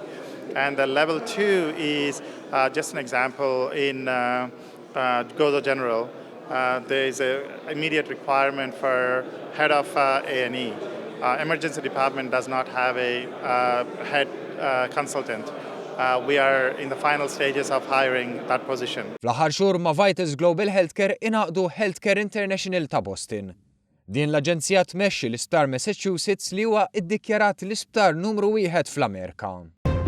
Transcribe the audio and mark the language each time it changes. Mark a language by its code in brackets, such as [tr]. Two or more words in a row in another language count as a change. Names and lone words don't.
[en] And the level 2 is just an example in Gozo General. There is an immediate requirement for head of A&E. Emergency department does not have a head consultant. We are in the final stages of hiring that position. [mt] Fl-aħħar xhur ma' Vitals Global Healthcare ingħaqdu Healthcare International ta' Boston. Din l-aġenzija tmexxi l-Isptar Massachusetts li huwa ddikjarat l-isptar numru 1 fl-Amerika.